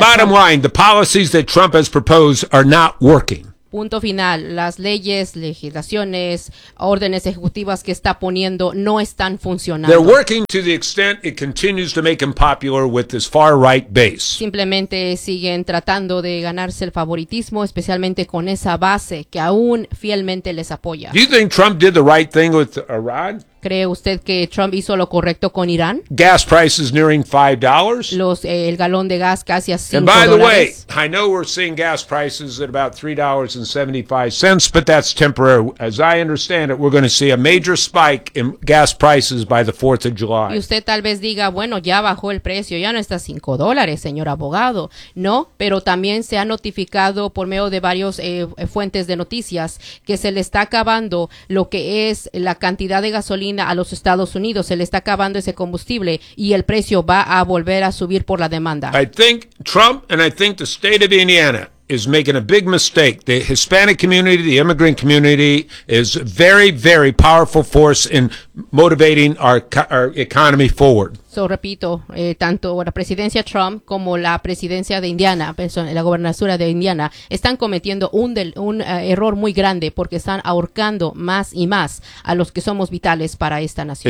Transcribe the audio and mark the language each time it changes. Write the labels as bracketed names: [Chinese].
[English] Bottom line, the policies that Trump has proposed are not working. [Spanish] Punto final, las leyes, legislaciones, órdenes ejecutivas que está poniendo no están funcionando. [English] They're working to the extent it continues to make him popular with this far right base. [Spanish] Simplemente siguen tratando de ganarse el favoritismo, especialmente con esa base que aún fielmente les apoya. [English] Do you think Trump did the right thing with Iran? [Spanish] ¿Cree usted que Trump hizo lo correcto con Irán? [English] Gas prices nearing $5. [Spanish] El galón de gas casi a $5. [English] And by the way, I know we're seeing gas prices at about $3.75, but that's temporary. As I understand it, we're going to see a major spike in gas prices by the 4th of July. [Spanish] Y usted tal vez diga, bueno, ya bajó el precio, ya no está $5, señor abogado. No, pero también se ha notificado por medio de varios fuentes de noticias que se le está acabando lo que es la cantidad de gasolina a los Estados Unidos, se le está acabando ese combustible y el precio va a volver a subir por la demanda. [English] I think Trump and I think the state of Indiana is making a big mistake. The Hispanic community, the immigrant community is a very, very powerful force in motivating our economy forward. [Spanish] So, repito, tanto la presidencia Trump como la presidencia de Indiana, la gobernatura de Indiana, están cometiendo un error muy grande porque están ahorcando más y más a los que somos vitales para esta nación.